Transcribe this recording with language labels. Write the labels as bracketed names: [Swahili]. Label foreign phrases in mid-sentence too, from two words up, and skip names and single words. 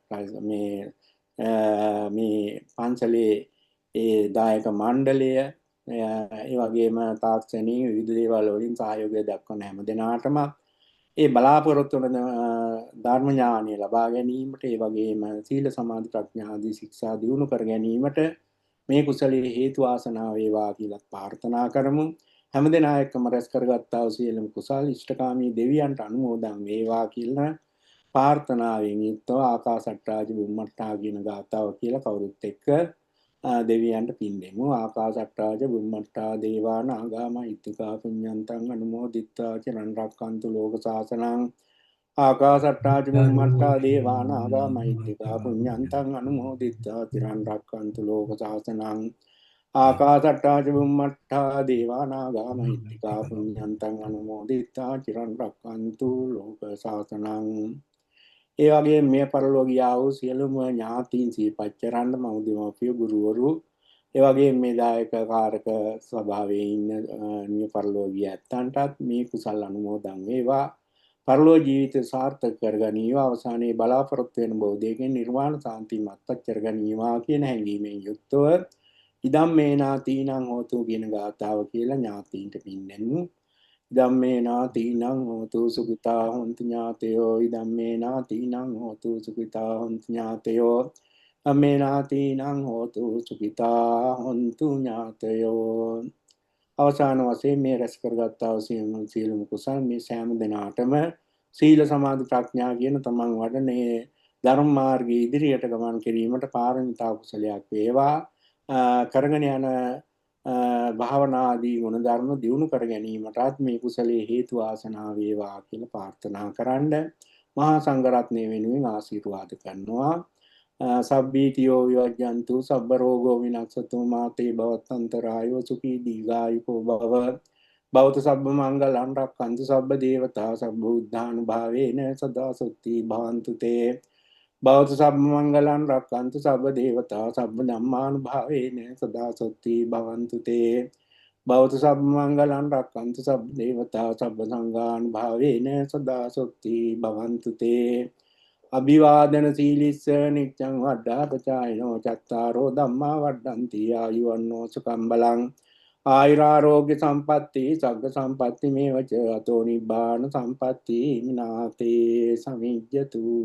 [Sinhala] මේ පන්සලේ ඒ දායක මණ්ඩලය ඒ වගේම තාක්ෂණික විවිධ දේවල් වලින් සහයෝගය දක්වන හැම දෙනාටම ඒ බලාපොරොත්තු වන ධර්ම ඥානය ලබා ගැනීමට ඒ වගේම සීල සමාධි ප්‍රඥා ආදී ශික්ෂා දියුණු කර ගැනීමට මේ කුසලයේ හේතු ආසනාව වේවා කියලා ප්‍රාර්ථනා කරමු. හැමදෙනා එක්කම රැස් කරගත්තා වූ සියලුම කුසල් ඉෂ්ඨකාමී දෙවියන්ට අනුමෝදන් වේවා කියලා ප්‍රාර්ථනාවෙන් යුක්තව [Pali] ආකාසට්ටාජ බුම්මට්ටා [Sinhala] කියන ගාතාව කියලා කවුරුත් එක්ක දෙවියන්ට පින් දෙමු. [Pali] ආකාසට්ටාජ බුම්මට්ටා දේවා නාග මහිත්‍තිකා පුඤ්ඤන්තං අනුමෝදිත්වා චිරන් රැක්කන්තු ලෝක සාසනං. ආකාසට්ටාජ බුම්මට්ටා දේවා නාග මහිත්‍තිකා පුඤ්ඤන්තං අනුමෝදිත්වා චිරන් රැක්කන්තු ලෝක සාසනං. ආකාසට්ටාජ බුම්මට්ටා දේවා නාග මහිත්‍තිකා පුඤ්ඤන්තං අනුමෝදිත්වා චිරන් රැක්කන්තු ලෝක සාසනං. [Sinhala] ඒ වගේම මේ පරලෝකියා වූ සියලුම ඥාතීන් සිහිපත් කරන්න මව් දෙමව්පිය ගුරුවරු ඒ වගේම මේ දායක කාරක ස්වභාවයේ ඉන්න මේ පරලෝකිය ඇත්තන්ටත් මේ කුසල් අනුමෝදන් වේවා. පරලෝ ජීවිත සාර්ථක කරගනීවා. අවසානයේ බලාපොරොත්තු වෙන බෝධියකින් නිර්වාණ සාන්තිය මත්පත් කරගනීවා කියන හැඟීමෙන් යුක්තව [Pali] ඉදම් මේ නාතීනං හෝතු [Sinhala] කියන ගාථාව කියලා ඥාතීන්ට පින්නෙන්නු. [Pali] ඉදම් මේ නාතීනං හෝතු සුඛිතා හොන්තු ඥාතයෝ. ඉදම් මේ නාතීනං හෝතු සුඛිතා හොන්තු ඥාතයෝ. අම්මේ නාතීනං හෝතු සුඛිතා හොන්තු ඥාතයෝ. [Sinhala] අවසාන වශයෙන් මේ රැස් කරගත්තා වූ සියලුම කුසල් මේ සෑම දිනාටම සීල සමාධි ප්‍රඥා කියන තමන් වඩනේ ධර්ම මාර්ගයේ ඉදිරියට ගමන් කිරීමට පාරමිතා කුසලයක් වේවා. කරගෙන යන භාවනා ආදී ගුණ ධර්ම දියුණු කර ගැනීමටත් මේ කුසලයේ හේතු වාසනා වේවා කියලා ප්‍රාර්ථනා කරන්න මහා සංඝරත්නය වෙනුවෙන් ආශිර්වාද කරනවා. [Pali] සබ්බීතියෝ විවජ්ජන්තු සබ්බ රෝගෝ විනක්ඛතු මාතේ භවත්තන්තරායෝ සුඛී දීඝායුකෝ භව භවතු සබ්බ මංගලං රක්ඛන්තු සබ්බ දේවතා සබ්බ උද්ධානුභාවේන සදා සොත්ති භවන්තු තේ භවතු සබ්බ මංගලං රක්ඛන්තු සබ්බ දේවතා සබ්බ ධම්මානුභාවේන සදා සොත්ති භවන්තු තේ භවතු සබ්බ මංගලං රක්ඛන්තු සබ්බ දේවතා සබ්බ සංඝානුභාවේන සදා සොත්ති භවන්තු තේ අභිවාදන සීලිස්ස නිච්ඡං වඩ්ඩා පචායනෝ චත්තාරෝ ධම්මා වඩ්ඩಂತಿ ආයුවන්නෝ සුඛං බලං ආයුරාෝග්‍ය සම්පatti සග්ග සම්පatti මේවච අතෝ නිබ්බාන සම්පatti මිනාතේ සමිජ්ජතු.